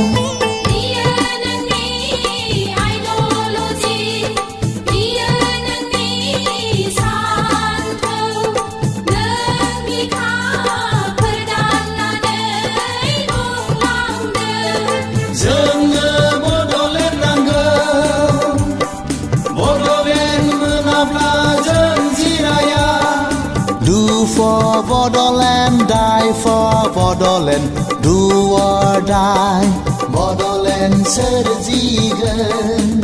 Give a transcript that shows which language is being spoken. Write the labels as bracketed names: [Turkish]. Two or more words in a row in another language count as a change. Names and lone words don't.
[Bodo] बियो नोंनि आइडिय'ल'जि बियो नोंनि सानथौ नों बिखाफोर दाननानै बुंलांदों जोंनो बड'लेण्ड नांगौ बड'लेण्ड मोनाब्ला जों जिराया [English] Do for Bodoland, die for Bodoland Do or die Bodoland [Bodo] सोरजिगोन